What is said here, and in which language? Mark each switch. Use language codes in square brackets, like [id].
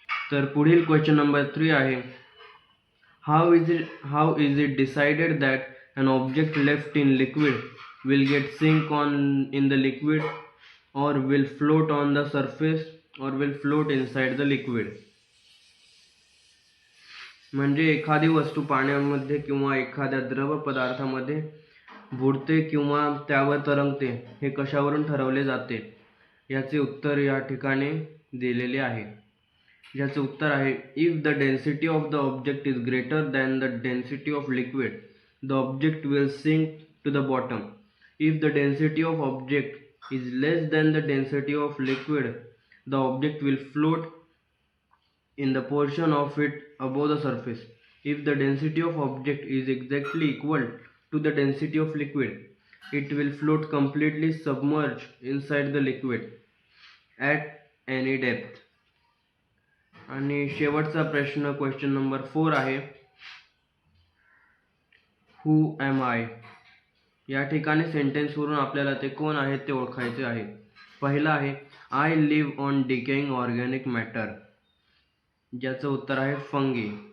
[mr] तर पुढील question number 3 आहे, [en] how is it decided that an object left in liquid will get sink on in the liquid or will float on the surface or will float inside the liquid. [mr] म्हणजे एखादी वस्तू पाण्यामध्ये किंवा एखाद्या द्रव पदार्थामध्ये बुडते किंवा त्यावर तरंगते हे कशावरून ठरवले जाते, याचे उत्तर या ठिकाणी दिलेले आहे. ज्याचे उत्तर आहे, [en] If the density of the object is greater than the density of liquid the object will sink to the bottom. If the density of object is less than the density of liquid the object will float in the portion of it above the surface. If the density of object is exactly equal to the density of liquid, it will float completely submerged inside the liquid at any depth. [mr] आणि शेवटचा प्रश्न question number 4 आहे, [en] Who am I. [mr] या ठिकाणी सेंटेन्सवरून आपल्याला ते कोण आहेत ते ओळखायचे आहे. पहिला आहे, [en] I live on decaying organic matter, [mr] ज्याचं उत्तर आहे फंगी.